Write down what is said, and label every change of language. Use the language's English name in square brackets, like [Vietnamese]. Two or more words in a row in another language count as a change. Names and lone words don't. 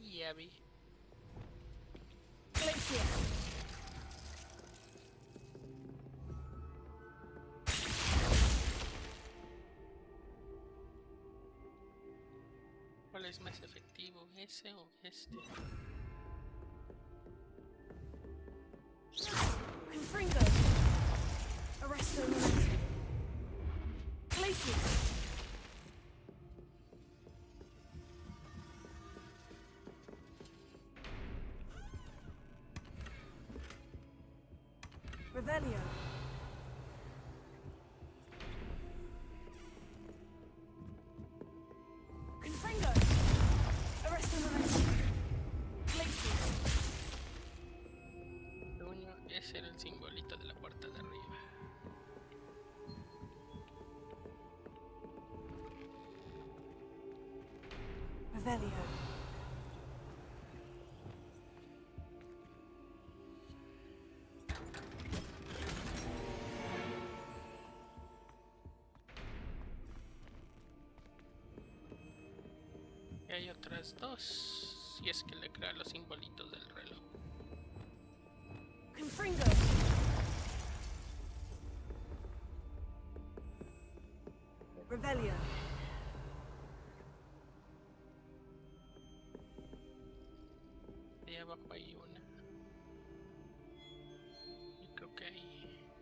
[Spanish] ya vi. Glacier. ¿Cuál es más efectivo, ese o este? Confringo. Arresto momentum. Glacier. Revelio. Confringo. Arresto momentum. Glacier. Truño, ese era el simbolito de la puerta de arriba. Revelio. Y hay otras dos, si es que le crea los simbolitos del reloj. Confringo. Revelio. Ahí abajo hay una. Y creo que hay...